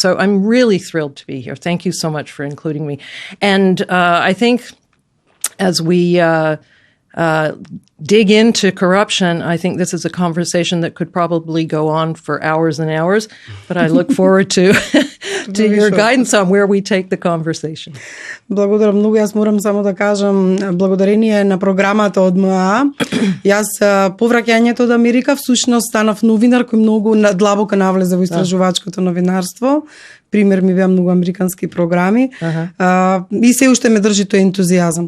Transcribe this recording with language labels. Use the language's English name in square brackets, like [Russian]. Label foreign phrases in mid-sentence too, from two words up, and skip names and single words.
[English] So I'm really thrilled to be here. Thank you so much for including me. And I think as we dig into corruption, I think this is a conversation that could probably go on for hours and hours, but I look forward to your guidance on where we take the conversation. [Macedonian] Благодарам многу. Јас морам само да кажам, благодарение на програмата од МАА, јас по враќањето од Америка всушност станав новинар кој многу длабоко навлезе во истражувачкото новинарство. Пример ми беа многу американски програми. И се уште ме држи тој ентузијазам.